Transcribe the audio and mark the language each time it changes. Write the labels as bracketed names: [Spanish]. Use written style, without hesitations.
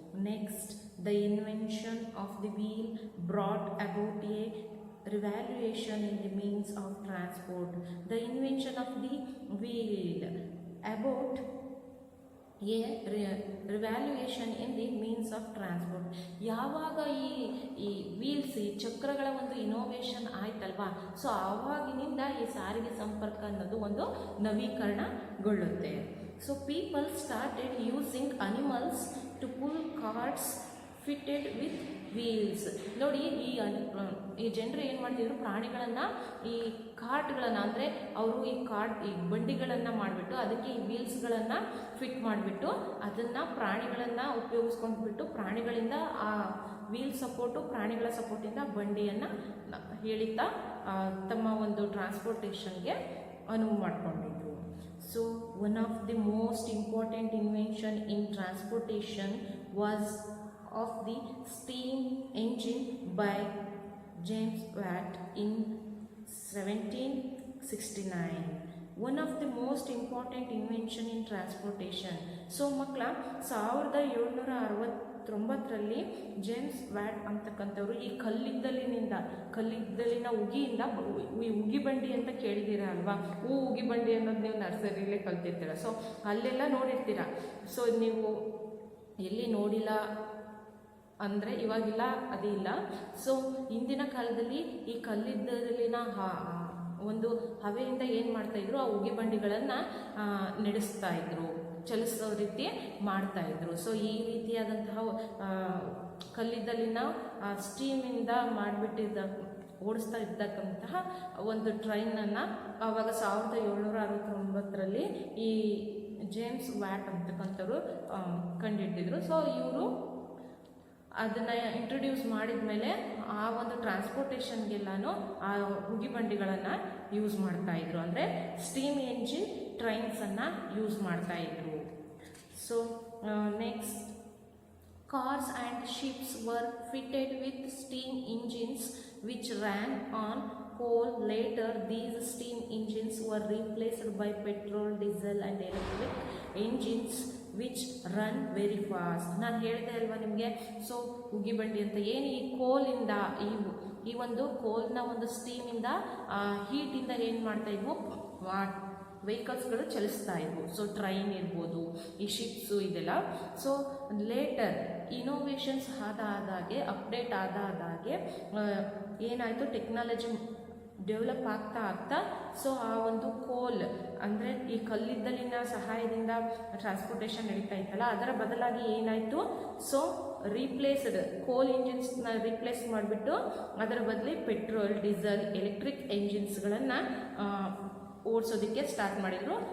[English] Next, the invention of the wheel brought about a revaluation in the means of transport. The invention of the wheel about a revaluation in the means of transport. [Kannada] ಯಾವಾಗ ಈ wheels, ಈ ಚಕ್ರಗಳ ಒಂದು innovation ಆಯ್ತಲ್ವಾ, so ಆವಾಗಿನಿಂದ ಈ ಸಾರಿಗೆ ಸಂಪರ್ಕ ಅನ್ನೋದು ಒಂದು ನವೀಕರಣಗೊಳ್ಳುತ್ತೆ. [English] So people started using animals to pull carts fitted with wheels. [Kannada] ನೋಡಿ, ಈ ಜನರು ಏನು ಮಾಡ್ತಿದ್ರು, ಪ್ರಾಣಿಗಳನ್ನು, ಈ ಕಾರ್ಟ್ಗಳನ್ನು, ಅಂದರೆ ಅವರು ಈ ಬಂಡಿಗಳನ್ನು ಮಾಡಿಬಿಟ್ಟು ಅದಕ್ಕೆ ಈ ವೀಲ್ಸ್ಗಳನ್ನು ಫಿಟ್ ಮಾಡಿಬಿಟ್ಟು ಅದನ್ನು ಪ್ರಾಣಿಗಳನ್ನು ಉಪಯೋಗಿಸ್ಕೊಂಡ್ಬಿಟ್ಟು ಪ್ರಾಣಿಗಳಿಂದ ಆ ವೀಲ್ ಸಪೋರ್ಟು, ಪ್ರಾಣಿಗಳ ಸಪೋರ್ಟಿಂದ ಬಂಡಿಯನ್ನು ಹೇಳಿತಾ ತಮ್ಮ ಒಂದು ಟ್ರಾನ್ಸ್ಪೋರ್ಟೇಷನ್ಗೆ ಅನುವು ಮಾಡಿಕೊಂಡಿದ್ರು. [English] So one of the most important invention in transportation was of the steam engine by James Watt in 1769. One of the most important invention in transportation. [Kannada] So ಮಕ್ಕಳ, 1769ರಲ್ಲಿ ಜೇಮ್ಸ್ ವ್ಯಾಟ್ ಅಂತಕ್ಕಂಥವ್ರು ಈ ಕಲ್ಲಿದ್ದಲಿನ ಉಗಿಯಿಂದ, ಈ ಉಗಿ ಬಂಡಿ ಅಂತ ಕೇಳಿದ್ದೀರ ಅಲ್ವಾ, ಉಗಿ ಬಂಡಿ ಅನ್ನೋದು ನೀವು ನರ್ಸರಿಲೇ ಕಲ್ತಿರ್ತೀರ. ಸೊ ಅಲ್ಲೆಲ್ಲ ನೋಡಿರ್ತೀರ. ಸೊ ನೀವು ಎಲ್ಲಿ ನೋಡಿಲ್ಲ ಅಂದರೆ ಇವಾಗಿಲ್ಲ, ಅದಿಲ್ಲ. ಸೊ ಹಿಂದಿನ ಕಾಲದಲ್ಲಿ ಈ ಕಲ್ಲಿದ್ದಲಿನ ಒಂದು ಹವೆಯಿಂದ ಏನು ಮಾಡ್ತಾಯಿದ್ರು, ಆ ಉಗಿ ಬಂಡಿಗಳನ್ನು ನಡೆಸ್ತಾ ಇದ್ರು, ಚಲಿಸೋ ರೀತಿ ಮಾಡ್ತಾಯಿದ್ರು. ಸೊ ಈ ರೀತಿಯಾದಂತಹ ಕಲ್ಲಿದ್ದಲಿನ ಸ್ಟೀಮಿಂದ ಮಾಡಿಬಿಟ್ಟಿದ್ದ ಓಡಿಸ್ತಾ ಇದ್ದಕ್ಕಂತಹ ಒಂದು ಟ್ರೈನನ್ನು ಆವಾಗ 1769ರಲ್ಲಿ ಈ ಜೇಮ್ಸ್ ವ್ಯಾಟ್ ಅಂತಕ್ಕಂಥವ್ರು ಕಂಡುಹಿಡಿದಿದ್ರು. ಸೊ ಇವರು ಅದನ್ನು ಇಂಟ್ರೊಡ್ಯೂಸ್ ಮಾಡಿದ ಮೇಲೆ ಆ ಒಂದು ಟ್ರಾನ್ಸ್ಪೋರ್ಟೇಷನ್ಗೆಲ್ಲನೂ ಆ ಉಗಿಬಂಡಿಗಳನ್ನು ಯೂಸ್ ಮಾಡ್ತಾಯಿದ್ರು, ಅಂದರೆ ಸ್ಟೀಮ್ ಎಂಜಿನ್ ಟ್ರೈನ್ಸನ್ನು ಯೂಸ್ ಮಾಡ್ತಾಯಿದ್ರು. [English] So next, cars and ships were fitted with steam engines which ran on coal. Later, these steam engines were replaced by petrol, diesel and electric engines which run very fast. [Kannada] ನಾನು ಹೇಳಿದೆ ಅಲ್ವಾ ನಿಮಗೆ, so ಉಗಿಬಂಡಿ ಅಂತ ಏನು ಈ ಕೋಲಿಂದ ಈ ಒಂದು ಕೋಲ್ನ ಒಂದು ಸ್ಟೀಮಿಂದ ಹೀಟಿಂದ ಏನು ಮಾಡ್ತಾ ಇದ್ವು, ವೆಹಿಕಲ್ಸ್ಗಳು ಚಲಿಸ್ತಾ ಇದ್ವು. ಸೊ ಟ್ರೈನ್ ಇರ್ಬೋದು, ಈ ಶಿಪ್ಸು ಇದೆಲ್ಲ. ಸೊ ಲೇಟರ್ ಇನೋವೇಷನ್ಸ್ ಆದಾಗೆ ಅಪ್ಡೇಟ್ ಆದಾಗೆ ಏನಾಯಿತು, ಟೆಕ್ನಾಲಜಿ ಡೆವಲಪ್ ಆಗ್ತಾ ಸೊ ಆ ಒಂದು ಕೋಲ್ ಅಂದರೆ ಈ ಕಲ್ಲಿದ್ದಲಿನ ಸಹಾಯದಿಂದ ಟ್ರಾನ್ಸ್ಪೋರ್ಟೇಷನ್ ನಡೀತಾ ಇತ್ತಲ್ಲ, ಅದರ ಬದಲಾಗಿ ಏನಾಯಿತು, ಸೊ ರೀಪ್ಲೇಸ್ಡ್ ಕೋಲ್ ಇಂಜಿನ್ಸ್ನ ರೀಪ್ಲೇಸ್ ಮಾಡಿಬಿಟ್ಟು ಅದರ ಬದಲಿ ಪೆಟ್ರೋಲ್, ಡೀಸೆಲ್, ಎಲೆಕ್ಟ್ರಿಕ್ ಎಂಜಿನ್ಸ್ಗಳನ್ನು ಓಡಿಸೋದಕ್ಕೆ ಸ್ಟಾರ್ಟ್ ಮಾಡಿದರು.